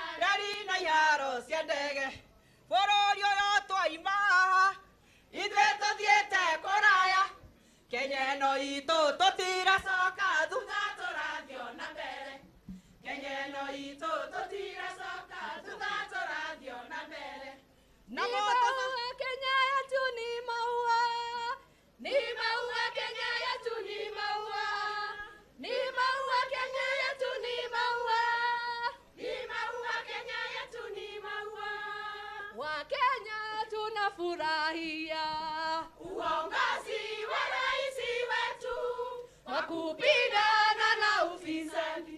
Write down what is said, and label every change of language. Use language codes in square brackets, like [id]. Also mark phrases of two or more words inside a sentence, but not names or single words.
[ki] Rari na iharo cia ndege. Bũrũri ũyũ twaima haha. Ithuĩ tũthiĩte kũraya. Kenya ĩno itũ tũtiracoka thutha, tũrathio na mbere. Kenya ĩno itũ tũtiracoka thutha, tũrathio na mbere. [sw] Ni maua Kenya yetu ni maua. Ni maua Kenya yetu ni maua. Ni maua Kenya yetu ni maua. Ni maua Kenya yetu ni maua. Wakenya tunafurahia uongozi wa rais wetu wa kupigana na ufisadi.